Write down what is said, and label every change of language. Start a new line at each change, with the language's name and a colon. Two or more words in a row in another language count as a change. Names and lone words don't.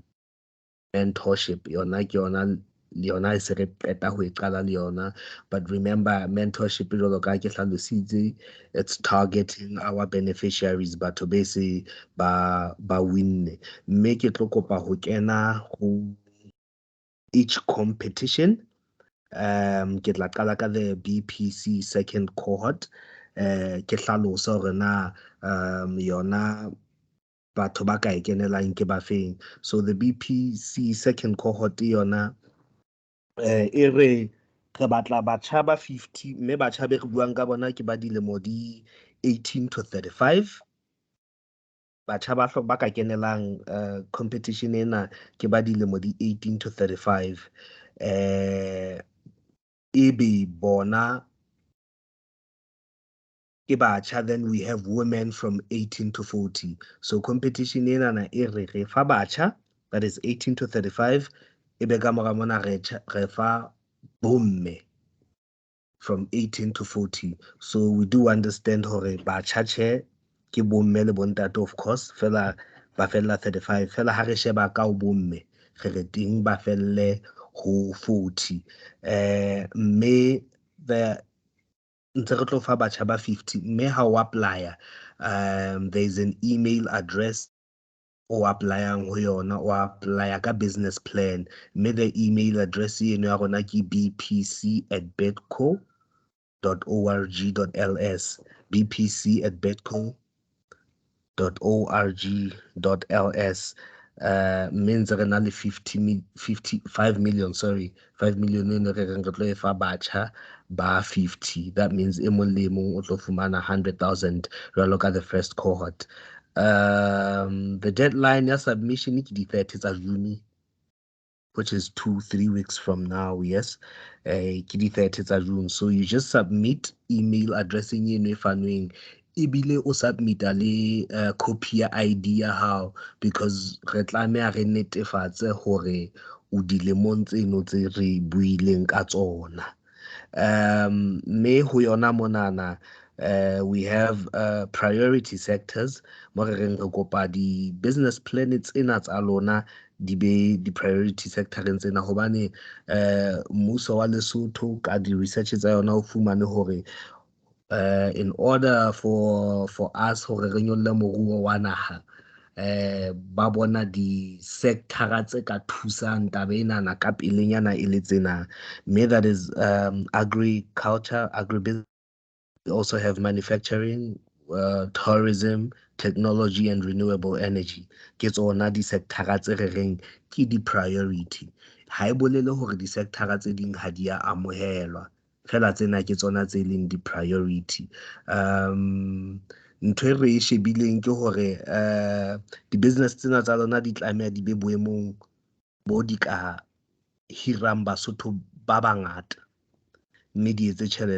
Southern Sotho: Mentorship yona ke yona e se re qeta ho e qala le yona,
English: but remember
Southern Sotho: mentorship jwalo ka ke hlalositse,
English: it's targeting our beneficiaries,
Southern Sotho: batho be se ba winne. Mme ke tlo kopa ho kena ho each competition. Ke tla qala ka
English: the BPC second cohort,
Southern Sotho: ke hlalosa hore na yona batho ba ka e kenelang ke ba feng.
English: So the BPC second cohort
Southern Sotho: yona e re batla batjha ba 50, mme batjha be re buang ka bona ke ba dilemo di 18
English: to 35.
Southern Sotho: Batjha ba ka kenelang competition ena ke ba dilemo di 18
English: to 35.
Southern Sotho: Ebe bona ke batjha,
English: then we have women from 18 to 40.
Southern Sotho: So competition ena e re fa batjha,
English: that is 18 to 35,
Southern Sotho: ebe ka mora mona re fa bomme
English: from 18 to 40. So we do understand
Southern Sotho: hore batjha tjhe ke bomme le bontate,
English: of course,
Southern Sotho: fela ba fella 35. Fela ha re sheba ka o bomme re teng ba felle ho 40. Mme ntse re tlo fa batjha ba 50, mme ha o apply
English: there is an email address
Southern Sotho: o applyang ho yona, o apply ka
English: business plan,
Southern Sotho: mme
English: the email address
Southern Sotho: eno ya rona ke bpc@bedco.org.ls, bpc@bedco.org.ls. Means re na le 5 million, sorry, 5 million eno re reng re tlo e fa batjha ba 50.
English: That means
Southern Sotho: e mong le mong o tlo fumana 100,000 jwalo ka
English: the first cohort. The deadline ya submission
Southern Sotho: ke di 30 tsa
English: June, which is 2-3 weeks from now. Yes,
Southern Sotho: ke di 30 tsa June.
English: So you just submit email addressing
Southern Sotho: eno e fanweng, ebile o submita le copy ya ID ya hao, because re tlameha re netefatse hore o dilemong tseno tse re buileng ka tsona. Me ho yona monana
English: we have priority sectors
Southern Sotho: mo re reng re kopa di
English: business plan
Southern Sotho: tsena tsa lona di be di
English: priority sector
Southern Sotho: tsena, hobane mmuso wa Lesotho ka di research tsa yona o fumane hore
English: in order for us
Southern Sotho: hore re nyolle moruo wa naha, ba bona di-sector tse ka thusang taba enana ka pelenyana e le tsena, mme
English: that is agriculture, agribusiness. We also have manufacturing, tourism, technology and renewable energy.
Southern Sotho: Ke tsona di-sector tse re reng ke di-priority. Ha e bolele hore di-sector tse ding ha di a amohelwa, fela tsena ke tsona tse leng di-priority. Ntho e re e shebileng ke hore di-business tsena tsa lona di tlameha di be boemong bo di ka hirang Basotho ba bangata, mme di etse tjhelete.